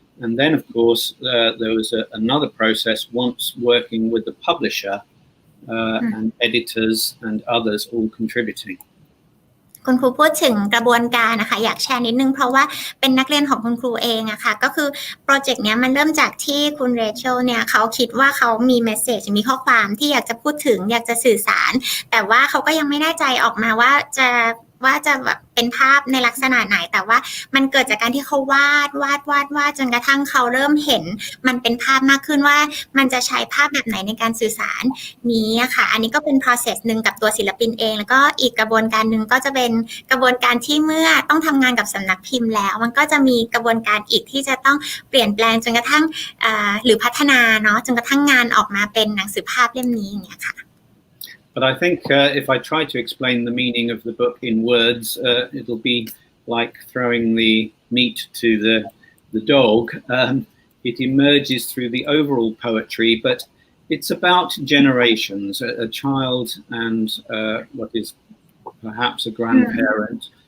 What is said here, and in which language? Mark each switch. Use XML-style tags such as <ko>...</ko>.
<en>And then, of course, there was another process once working with the publisher.and editors and others all contributing.</en> <th>คุณครูพูดถึงกระบวนการนะคะอยากแชร์นิดนึงเพราะว่าเป็นนักเรียนของคุณครูเองอะค่ะก็คือโปรเจกต์เนี้ยมันเริ่มจากที่คุณเรเชลเนี่ยเขาคิดว่าเขามีเมสเสจมีข้อความที่อยากจะพูดถึงอยากจะสื่อสารแต่ว่าเขาก็ยังไม่แน่ใจออกมาว่าจ ะแบบเป็นภาพในลักษณะไหนแต่ว่ามันเกิดจากการที่เขาวาดจนกระทั่งเขาเริ่มเห็นมันเป็นภาพมากขึ้นว่ามันจะใช้ภาพแบบไหนในการสื่อสารนี้อะค่ะอันนี้ก็เป็น process นึงกับตัวศิลปินเองแล้วก็อีกกระบวนการนึงก็จะเป็นกระบวนการที่เมื่อต้องทำงานกับสำนักพิมพ์แล้วมันก็จะมีกระบวนการอีกที่จะต้องเปลี่ยนแปลงจนกระทั่งหรือพัฒนาเนาะจนกระทั่งงานออกมาเป็นหนังสือภาพเล่มนี้อย่างเงี้ยค่ะ</th> <en>But I think if I try to explain the meaning of the book in words, it'll be like throwing the meat to the dog. It emerges through the overall poetry, but it's about generations, a child and what is perhaps a grandparent.</en>